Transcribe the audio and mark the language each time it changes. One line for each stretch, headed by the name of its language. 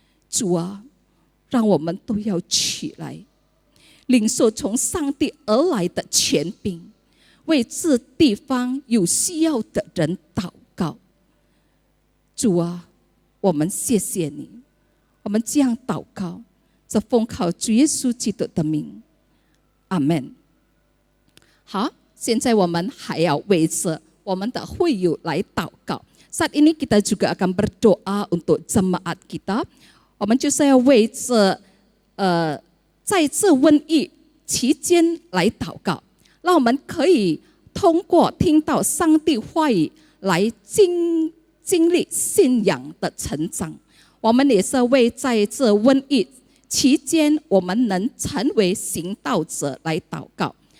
Chinese: 主啊，让我们都要起来，领受从上帝而来的权柄，为这地方有需要的人祷告。主啊，我们谢谢你，我们这样祷告，这奉靠主耶稣基督的名，阿们。好，现在我们还要为着我们的会友来祷告。
Indonesian: Saat ini kita juga akan berdoa untuk jemaat kita。
Chinese: 我们就是要为着在这瘟疫期间来祷告，让我们可以通过听到上帝话语来经历信仰的成长。我们也是为在这瘟疫期间我们能成为行道者来祷告。